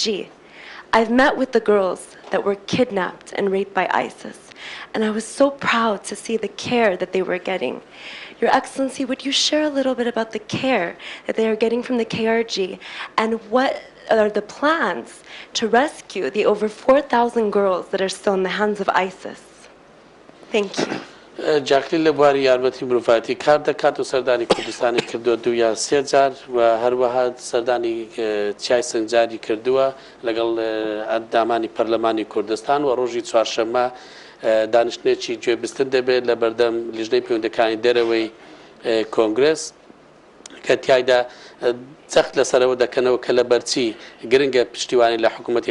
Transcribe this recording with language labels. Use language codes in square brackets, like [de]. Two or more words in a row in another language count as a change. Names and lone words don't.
[en] I've met with the girls that were kidnapped and raped by ISIS, and I was so proud to see the care that they were getting. Your Excellency, would you share a little bit about the care that they are getting from the KRG and what are the plans to rescue the over 4,000 girls that are still in the hands of ISIS? Thank you. [ckb] جاکلی لە بواری یارمەتی مرۆڤایەتی کار دەکات و سەردانی کوردستانی کردووە 2 یا 3 جار و هەروەها سەردانی چیای سنجاری کردووە لەگەڵ ئەندامانی پەرلەمانی کوردستان و ڕۆژی چوارشەممە دانیشتنێکی گوێبستن دەبێت لە بەردەم لیژنەی پەیوەندەکانی دەرەوەی کۆنگرس کە تایدا سەخت لەسەرەوە دەکەنەوە کە لە بەرچی گرنگە پشتیوانی لە حکوومەتی